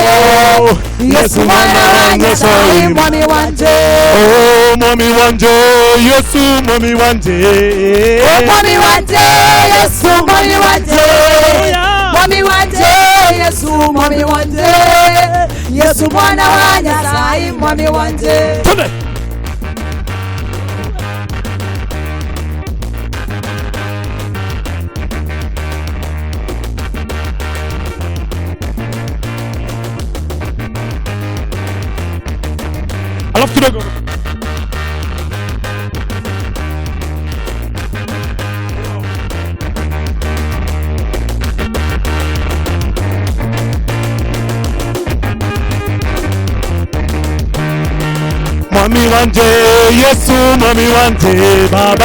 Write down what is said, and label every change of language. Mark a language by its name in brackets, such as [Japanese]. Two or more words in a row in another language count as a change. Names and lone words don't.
[Luyia] Yesu mwana wanje sawi. Mwami wanje. Oh mwami wanje Yesu mwami wanje. Oh mwami wanje Yesu mwami wanje. Mwami wanje Yesu mwami wanje. Yesu mwana wa Nyasaye mwami wanje. [Swahili] Tune. Alafu kidogo. [Luyia] Mwami wanje Yesu mwami wanje baba.